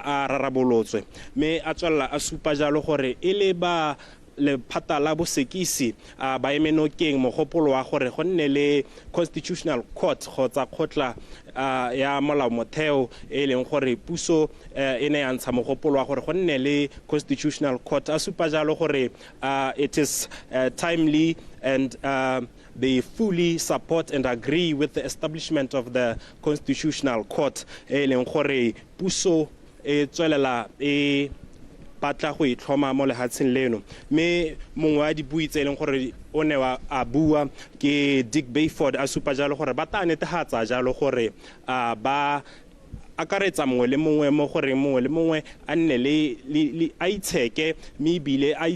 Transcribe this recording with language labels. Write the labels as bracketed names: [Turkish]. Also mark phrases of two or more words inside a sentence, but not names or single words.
[Tswana] a rarabolotswe me a tswalla a supa jalo gore ile ba lephata la bosekisi ba emenokeng mogopolo wa gore go nne le [English] constitutional court [Tswana] kgotsa khotla ya molao motheo e leng gore puso e ne ya ntsha mogopolo wa gore go nne le [English] constitutional court [Tswana] a supa jalo gore [English] it is timely and they fully support and agree with the establishment of the constitutional court [Tswana] e leng gore puso e tswelela batla go itlhoma mo lehatsheng leno mme mongwe wa dibui tse leng gore o ne wa a bua ke Dick Bayford a supa jalo gore ba ta netefatsa jalo gore ba akaretsa mongwe le mongwe mo gore mongwe le mongwe a nne le a itsheke mme ebile a